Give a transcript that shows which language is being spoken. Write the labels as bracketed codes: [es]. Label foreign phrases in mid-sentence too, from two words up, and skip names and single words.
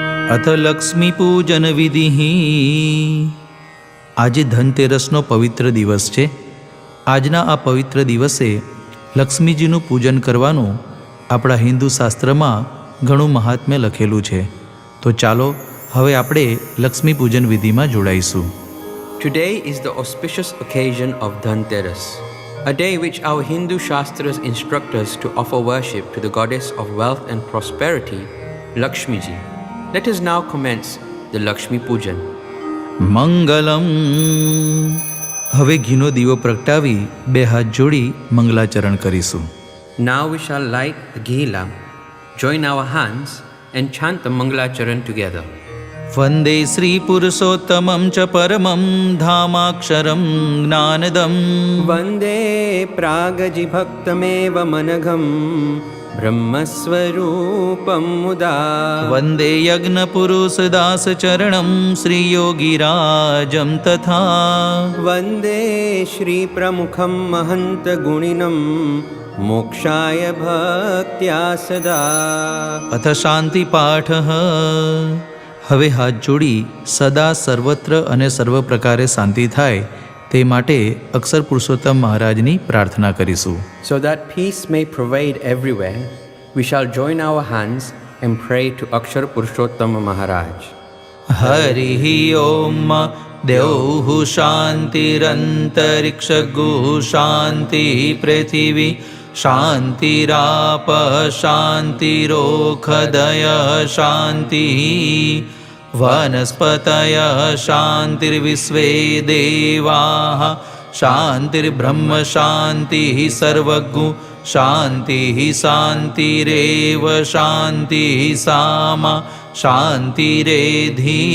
[gu] અથ લક્ષ્મીપૂજન વિધિ. આજે ધનતેરસનો પવિત્ર દિવસ છે. આજના આ પવિત્ર દિવસે લક્ષ્મીજીનું પૂજન કરવાનું આપણા હિન્દુ શાસ્ત્રમાં ઘણું મહાત્મ્ય લખેલું છે. તો ચાલો હવે આપણે લક્ષ્મી પૂજન વિધિમાં જોડાઈશું. [en] Today is the auspicious occasion of Dhanteras, a day which our Hindu Shastras instruct us to offer worship to the goddess of wealth and prosperity, Lakshmiji. Let us now commence the Lakshmi Pujan. [sa] મંગલમ. [gu] હવે ઘીનો દીવો પ્રગટાવી બે હાથ જોડી મંગલાચરણ કરીશું. [en] Now we shall light the ghee lamp, join our hands and chant the Mangalacharan together. [sa] વંદે શ્રી પુરુષોત્તમં ચ પરમં ધામાક્ષરં જ્ઞાનદમ. વંદે પ્રાગજિભક્તમેવ મનઘમ બ્રહ્મસ્વરૂપમ મુદા. વંદે યજ્ઞપુરુષદાસચરણં શ્રીયોગીરાજં તથા. વંદે શ્રીપ્રમુખં મહંત ગુણિનમ મોક્ષાય ભક્ત્યા સદા. અથ શાંતિ પાઠ. [gu] હવે હાથ જોડી સદા સર્વત્ર અને સર્વ પ્રકારે શાંતિ થાય તે માટે અક્ષર પુરુષોત્તમ મહારાજની પ્રાર્થના કરીશું. [en] So that peace may pervade everywhere, we shall join our hands and pray to Akshar Purushottam Maharaj. [sa] હરિ ઓમ. દેવહુ શાંતિરંતરિક્ષગુ શાંતિ પૃથિવી શાંતિરાપ શાંતિરોખદય શાંતિ વનસ્પતય શાંતિર્વિશ્વે દેવાઃ શાંતિર્બ્રહ્મ શાંતિ સર્વગુ શાંતિ શાંતિરેવ શાંતિ સામા શાંતિરેધિ.